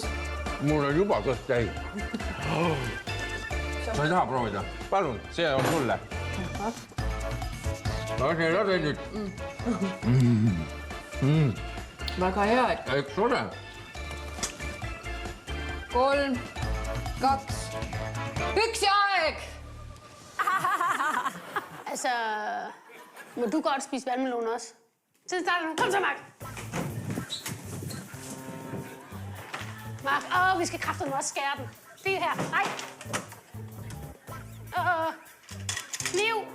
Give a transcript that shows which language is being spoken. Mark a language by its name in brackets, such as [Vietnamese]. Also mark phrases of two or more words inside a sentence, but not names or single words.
[Estonian] Mul on juba kõht täis. Ma ei taha proovida. Palun, see on sulle. Lase nüüd. Väga hea. Eks ole. 3, 2, 1 ja aeg! [Danish] Altså, må du godt spise vandmelon også? Så starter du. Kom så, Mark. Mark, vi skal kraftedeme også skære den. Det her. Nej. Kniv.